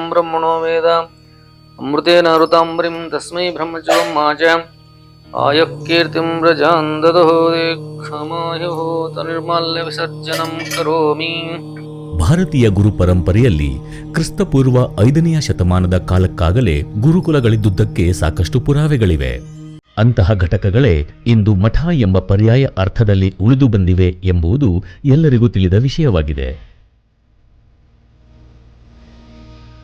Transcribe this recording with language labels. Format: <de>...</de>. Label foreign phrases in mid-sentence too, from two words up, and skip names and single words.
<sa>ब्रह्मणो वेद अमृतेन ऋताम्बरीं तस्मै ब्रह्मचर्यं माच आयुः कीर्तिं व्रजां ददो दीर्घमायुः तनिर्माल्य विसर्जनं करोमि.</sa> <kn>ಭಾರತೀಯ ಗುರು ಪರಂಪರೆಯಲ್ಲಿ ಕ್ರಿಸ್ತಪೂರ್ವ 5ನೇ ಶತಮಾನದ ಕಾಲಕ್ಕಾಗಲೇ ಗುರುಕುಲಗಳಿದ್ದುದಕ್ಕೆ ಸಾಕಷ್ಟು ಪುರಾವೆಗಳಿವೆ. ಅಂತಹ ಘಟಕಗಳೇ ಇಂದು ಮಠ ಎಂಬ ಪರ್ಯಾಯ ಅರ್ಥದಲ್ಲಿ ಉಳಿದು ಬಂದಿವೆ ಎಂಬುದು ಎಲ್ಲರಿಗೂ ತಿಳಿದ ವಿಷಯವಾಗಿದೆ.</kn>